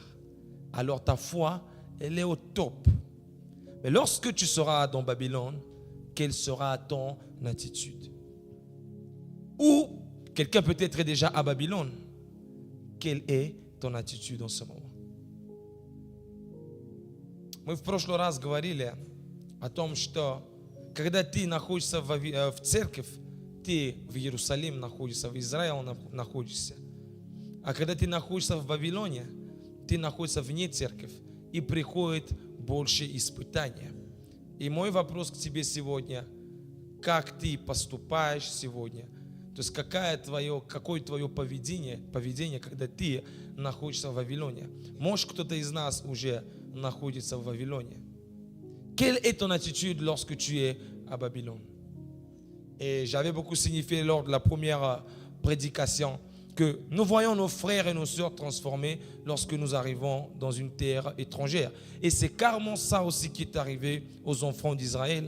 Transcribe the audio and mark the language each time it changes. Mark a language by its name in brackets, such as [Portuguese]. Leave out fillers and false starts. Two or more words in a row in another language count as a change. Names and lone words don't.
[French] Alors ta foi, elle est au top. Mais lorsque tu seras dans Babylone, quelle sera ton attitude? Ou quelqu'un peut-être déjà à Babylone, quelle est ton attitude en ce moment? [Russian] Мы в прошлый раз говорили о том, что когда ты находишься в церковь, ты в Иерусалиме находишься, в Израиле находишься. А когда ты находишься в Вавилоне, ты находишься вне церкви, и приходит больше испытания. И мой вопрос к тебе сегодня, как ты поступаешь сегодня? То есть какое твое поведение, когда ты находишься в Вавилоне? Может, кто-то из нас уже находится в Вавилоне. [French] Quelle est ton attitude lorsque tu es à Babylone? Et j'avais beaucoup signifié lors de la première prédication que nous voyons nos frères et nos sœurs transformés lorsque nous arrivons dans une terre étrangère. Et c'est carrément ça aussi qui est arrivé aux enfants d'Israël.